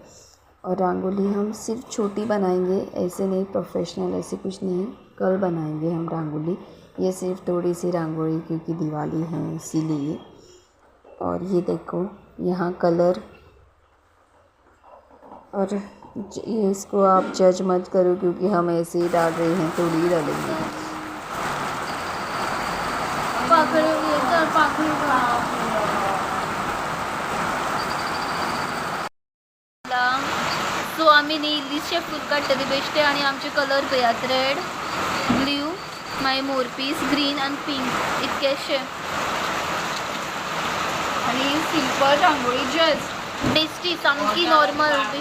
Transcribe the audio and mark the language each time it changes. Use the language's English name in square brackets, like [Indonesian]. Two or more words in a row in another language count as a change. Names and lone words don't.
[Hindi] और रंगोली हम सिर्फ छोटी बनाएंगे, ऐसे नहीं प्रोफेशनल, ऐसे कुछ नहीं, कल बनाएंगे हम रंगोली। ये सिर्फ थोड़ी सी रंगोली क्योंकि दिवाली है इसीलिए। और ये देखो यहाँ कलर, और ये इसको आप जज मत करो, क्योंकि हम ऐसे ही डाल रहे हैं, थोड़ी ही डालेंगे। [Konkani] सो आम्ही इल्लीशे फूल काडटली बेश्टे, आणि आमचे कलर पळयात, [English] red, blue, [Konkani] मागीर मोरपीस, ग्रीन आनी पिंक, इतकेशे, आणि सिंपल रांगोळी जस्ट बेश्टी सामकी नॉर्मल।